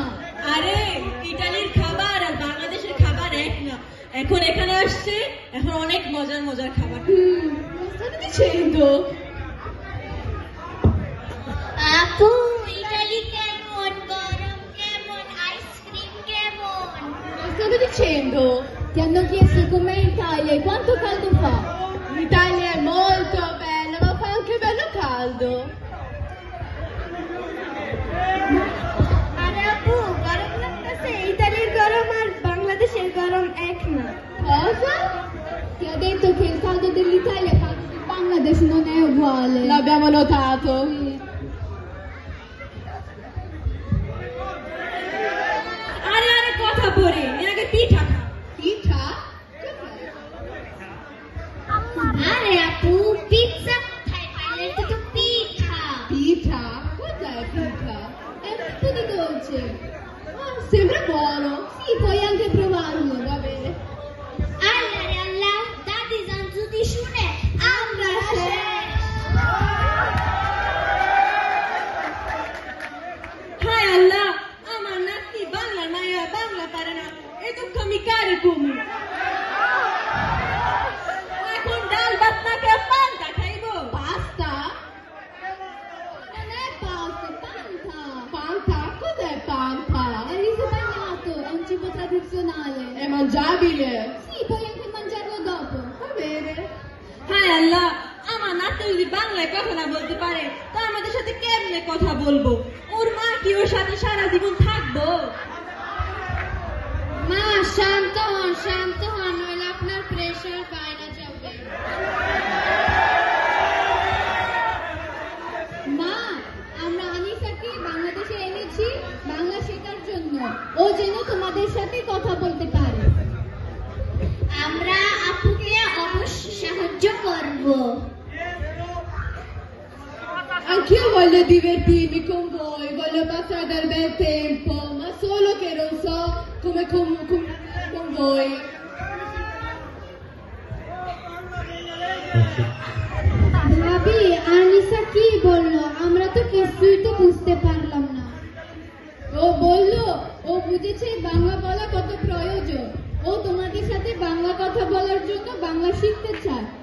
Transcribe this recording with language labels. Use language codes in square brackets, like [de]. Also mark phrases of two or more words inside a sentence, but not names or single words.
[bn] আরে ইটালির খাবার আর বাংলাদেশের খাবার এক না। এখন এখানে আসছে, এখন অনেক মজার মজার খাবার। [it] State dicendo? [bn] আপু, ইটালি কেমন? গরম কেমন? আইসক্রিম কেমন? [it] State dicendo? Ti hanno chiesto com'è Italia e quanto caldo fa. L'Italia è molto bella, ma fa anche bello caldo. [bn] আরে আপু, গরম লাগতেছে? ইতালির গরম আর বাংলাদেশের গরম এক না। [it] Cosa? Ti ho detto che il caldo dell'Italia e il caldo del Bangladesh non è uguale. L'abbiamo notato. [bn] আরে আরে কথা বলে, আগে পিঠা খা। [it] Pizza? [bn] আরে আপু, পিৎজা কোথায় পাইলে? এটা তো পিঠা। [it] Pizza? Cos'è pizza? È un tipo di dolce. Ah, sembra buono. Sì, puoi anche provarlo, va bene. [bn] আল্লাহ রে আল্লাহ, দাদি জান যদি শুনে আমরা শেষ। হায় আল্লাহ, আমার নাতি বাংলার মায়া, বাংলা পারে না, এ দুঃখ আমি কারে কমু? এখন ডাল ভাত না খেয়ে পান্তা খাইবো। [it] Pasta? Non è pasta, è panta. Panta? Cos'è panta? È riso bagnato, è un cibo tradizionale. È mangiabile. Sì, puoi anche mangiarlo dopo. Va bene. [bn] হায় আল্লাহ, আমার নাতি যদি বাংলায় কথা না বলতে পারে, তা আমাদের সাথে কেমনে কথা বলবো? ওর মা কি ওর সাথে সারা জীবন থাকবো? মা, শান্ত হন, নইলে আপনার প্রেশার বাইরে যাবে। মা, আমরা আনিসাকে বাংলাদেশে এনেছি বাংলা শেখার জন্য। ও যেন তোমাদের সাথে কথা বলতে পারে। আমরা আপুকে অবশ্যই সাহায্য করব। [it] Anch'io voglio divertirmi con voi, voglio passare del bel tempo, ma solo che non so come comunicare con voi. [bn] ভাবি, আনিসা কি বললো? আমরা তো কিছুই তো বুঝতে পারলাম না। ও বললো, ও বুঝেছে বাংলা বলা কত প্রয়োজন। ও তোমাদের সাথে বাংলা কথা বলার জন্য বাংলা শিখতে চায়।